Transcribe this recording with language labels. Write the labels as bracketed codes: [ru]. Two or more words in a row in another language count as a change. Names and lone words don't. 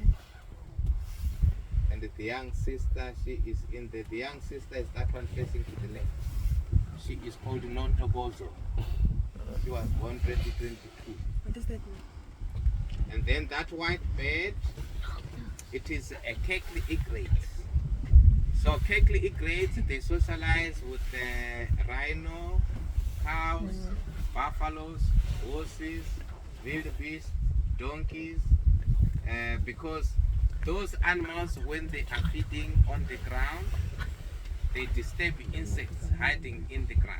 [en] And the young sister, she is in there. The young sister is that one facing to the left. She is called Non-Tobozo. She was born 2022. What does that mean? And then that white bird, it is a Kekli egret. So Kekli egrets, they socialize with rhino, cows, buffaloes, horses, wildebeest, donkeys, because those animals, when they are feeding on the ground, they disturb insects hiding in the grass.